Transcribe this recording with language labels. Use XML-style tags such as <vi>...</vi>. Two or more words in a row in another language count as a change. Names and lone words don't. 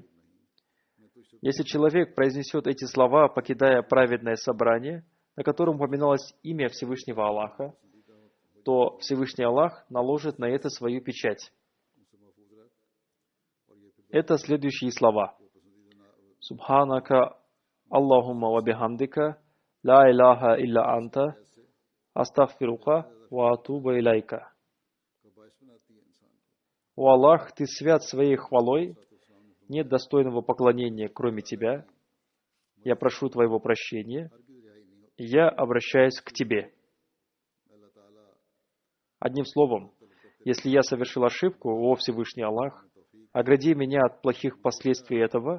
<ru>Если человек произнесет эти слова, покидая праведное собрание, на котором упоминалось имя Всевышнего Аллаха, то Всевышний Аллах наложит на это свою печать. Это следующие слова.</ru> <ar>«سبحانك اللهم وبحمدك، لا إله إلا أنت، أستغفرك وأتوب إليك».</ar> <ru>«О Аллах, Ты свят своей хвалой, нет достойного поклонения, кроме Тебя. Я прошу Твоего прощения, и я обращаюсь к Тебе». Одним словом, если я совершил ошибку, о Всевышний Аллах, огради меня от плохих последствий этого.</ru>